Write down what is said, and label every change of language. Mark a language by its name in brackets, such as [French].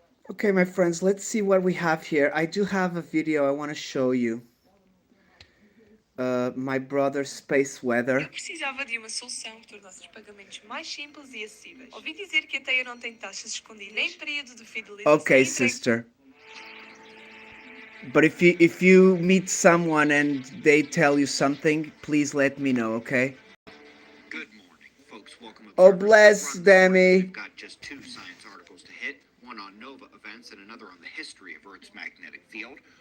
[English] Okay, my friends, let's see what we have here. I do have a video I want to show you. My brother's space weather. [Portuguese] Eu precisava de uma solução que tornasse os pagamentos mais simples e acessíveis. Ouvi dizer que a Teia não tem taxas escondidas, nem período de fidelização. [English] Okay, sister. But if you meet someone and they tell you something, please let me know, okay? Good morning, folks. Welcome. Oh, bless, Demi. We've got just 2 science articles to hit, one on nova events and another on the history of Earth's magnetic field.